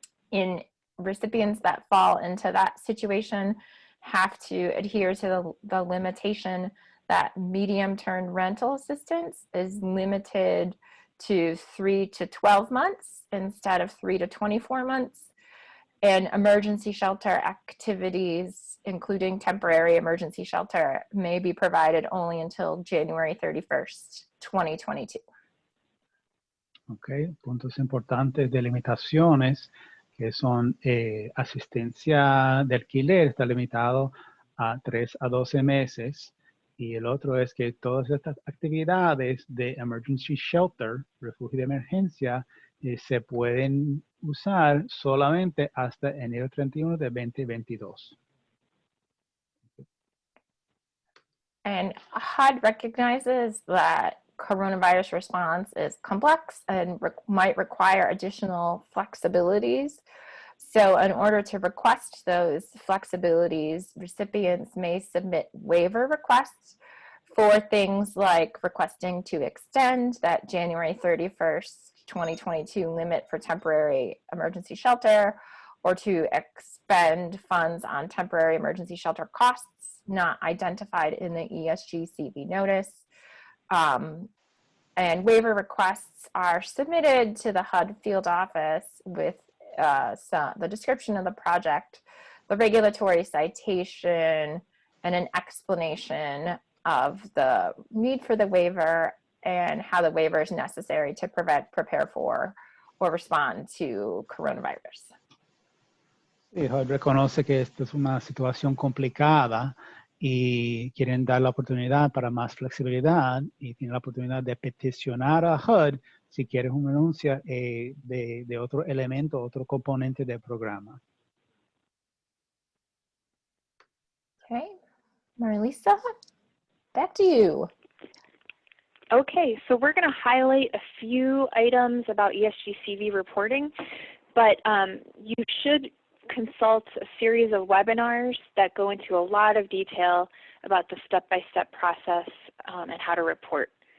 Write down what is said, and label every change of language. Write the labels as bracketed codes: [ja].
[en] In recipients that fall into that situation have to adhere to the limitation that medium-term rental assistance is limited to 3 to 12 months instead of 3 to 24 months. And emergency shelter activities, including temporary emergency shelter, may be provided only until January 31st, 2022. [es] Ok, puntos importantes de limitaciones que son asistencia de alquiler está limitado a 3 a 12 meses. Y el otro es que todas estas actividades de emergency shelter, refugio de emergencia, se pueden usar solamente hasta enero 31 de 2022. [en] And HUD recognizes that coronavirus response is complex and might require additional flexibilities. So in order to request those flexibilities, recipients may submit waiver requests for things like requesting to extend that January 31st, 2022 limit for temporary emergency shelter, or to expend funds on temporary emergency shelter costs not identified in the ESG-CV notice. And waiver requests are submitted to the HUD field office with the description of the project, the regulatory citation, and an explanation of the need for the waiver and how the waiver is necessary to prepare for or respond to coronavirus. [es] Sí, HUD reconoce que esta es una situación complicada y quieren dar la oportunidad para más flexibilidad y tienen la oportunidad de peticionar a HUD si quieres una anuncia de otro elemento, otro componente del programa. [en] Okay, Marilisa, back to you. Okay, so we're going to highlight a few items about ESG-CV reporting, but you should consult a series of webinars that go into a lot of detail about the step-by-step process and how to report.